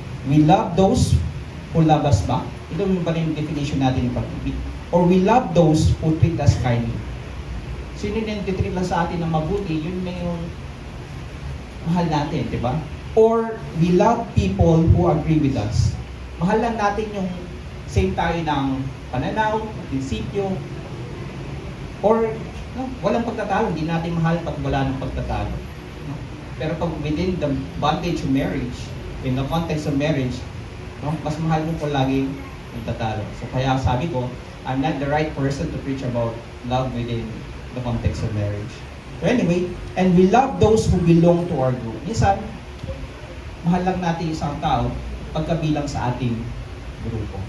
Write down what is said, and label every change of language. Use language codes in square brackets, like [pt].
[en] We love those who love us back? [tl] Ito yung pa rin yung definition natin ng pag-ibig. [en] Or we love those who treat us kindly? [tl] Sino yung titreat lang sa atin ng mabuti, yun na yung mahal natin, di ba? [en] Or we love people who agree with us. [tl] Mahal lang natin yung same tayo ng pananaw, prinsipyo, or no, walang pagtatalo, hindi natin mahal pag wala ng pagtatalo. No? Pero pag [en] within the bondage of marriage, in the context of marriage, [tl] no, mas mahal mo po lagi yung tatalo. [en] So kaya sabi ko, I'm not the right person to preach about love within the context of marriage. So anyway, and we love those who belong to our group. [tl] Minsan, mahal lang natin isang tao pagkabilang sa ating grupo.